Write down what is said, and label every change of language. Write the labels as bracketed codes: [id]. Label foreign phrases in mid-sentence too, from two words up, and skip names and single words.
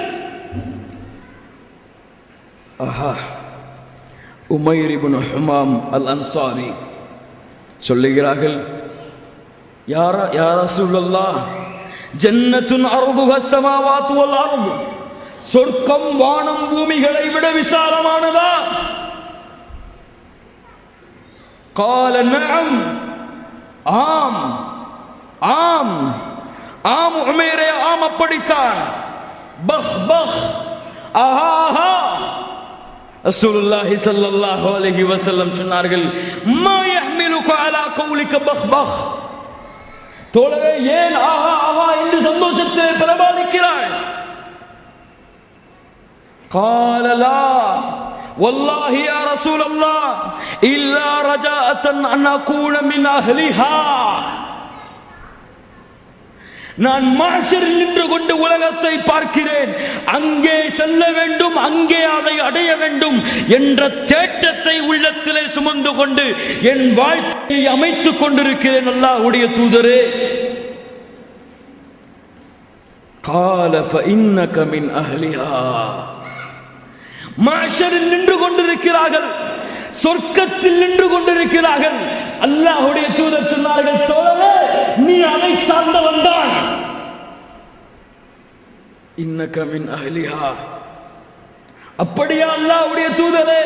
[ta] ஆஹா, உமைர் இப்னு ஹுமாம் அல் அன்சாரி சொல்லுகிறார்கள், [ar] يا رسول الله, جنة عرضها السماوات والأرض, [ta] சொர்க்கம் வானம் பூமிகளை விட விசாலமானதா? [ar] قال نعم, [ta] ஆம் ஆம் ஆம் உமைரே, ஆம் அப்படித்தான். பஹ் பஹ், ஆஹா ஆஹா. [ar] رسول الله صلى الله عليه وسلم சொன்னார்கள், ما يحملك على قولك بخ بخ. [ta] தோழரே, ஏன் ஆஹா ஆஹா என்று சந்தோஷத்தை பிரபாதிக்கிறாய்? [ar] قال لا والله يا رسول الله إلا رجاءة أن أكون من أهلها. [ta] நான் மஹ்ஷரில் நின்று கொண்டு உலகத்தை பார்க்கிறேன், அங்கே செல்ல வேண்டும், அங்கே அதை அடைய வேண்டும் என்ற தேட்டத்தை உள்ளத்திலே சுமந்து கொண்டு என் வாழ்க்கையை அமைத்துக் கொண்டிருக்கிறேன். அல்லாஹ்வுடைய தூதரே, [ar] قال فإنك من أهلها. [ta] மஹ்ஷரில் நின்று கொண்டிருக்கிறார்கள், சொர்க்கத்தில் நின்று கொண்டிருக்கிறார்கள். அல்லாஹ்வுடைய தூதர் சொன்னார்கள், தோழரே, நீ அதை சார்ந்தவன் தான். [ar] إنك من أهلها. [ta] அப்படியா அல்லாஹ்வுடைய தூதரே?